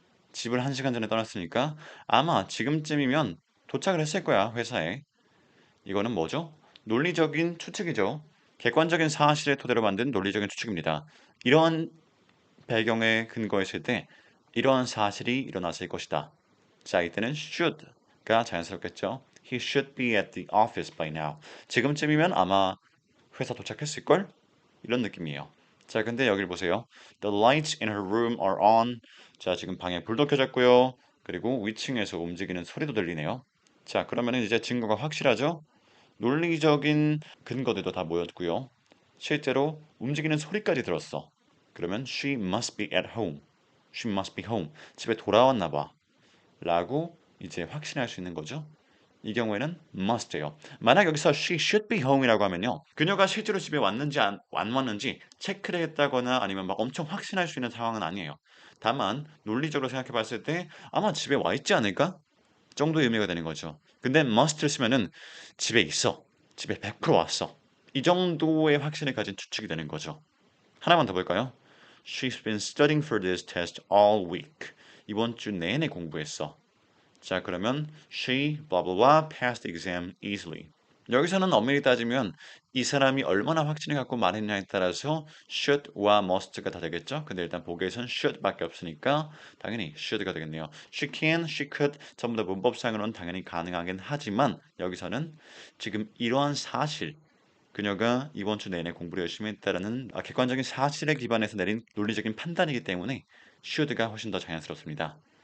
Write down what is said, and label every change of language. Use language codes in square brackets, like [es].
[ko] 집을 1시간 전에 떠났으니까 아마 지금쯤이면 도착을 했을 거야, 회사에. 이거는 뭐죠? 논리적인 추측이죠. 객관적인 사실을 토대로 만든 논리적인 추측입니다. 이러한 배경에 근거했을 때 이러한 사실이 일어났을 것이다. 자, 이때는 should가 자연스럽겠죠. [en] He should be at the office by now. [ko] 지금쯤이면 아마 회사 도착했을걸? 이런 느낌이에요. 자, 근데 여길 보세요. [en] The lights in her room are on. [ko] 자, 지금 방에 불도 켜졌고요. 그리고 위층에서 움직이는 소리도 들리네요. 자, 그러면은 이제 증거가 확실하죠? 논리적인 근거들도 다 모였고요. 실제로 움직이는 소리까지 들었어. 그러면 [en] she must be at home. She must be home. [ko] 집에 돌아왔나 봐. 라고 이제 확신할 수 있는 거죠. 이 경우에는 must예요. 만약 여기서 [en] she should be home [ko] 이라고 하면요. 그녀가 실제로 집에 왔는지 안 왔는지 체크를 했다거나 아니면 막 엄청 확신할 수 있는 상황은 아니에요. 다만 논리적으로 생각해 봤을 때 아마 집에 와 있지 않을까? 정도의 의미가 되는 거죠. 근데 must를 쓰면은 집에 있어. 집에 100% 왔어. 이 정도의 확신을 가진 추측이 되는 거죠. 하나만 더 볼까요? [en] She's been studying for this test all week. [ko] 이번 주 내내 공부했어. 자, 그러면 [en] she blah blah blah passed the exam easily. [ko] 여기서는 엄밀히 따지면 이 사람이 얼마나 확신을 갖고 말했냐에 따라서 should와 must가 다 되겠죠. 근데 일단 보기에선 should밖에 없으니까 당연히 should가 되겠네요. [en] She can, she could [ko] 전부 다 문법상으로는 당연히 가능하긴 하지만 여기서는 지금 이러한 사실 그녀가 이번 주 내내 공부를 열심히 했다라는 객관적인 사실에 기반해서 내린 논리적인 판단이기 때문에 should가 훨씬 더 자연스럽습니다.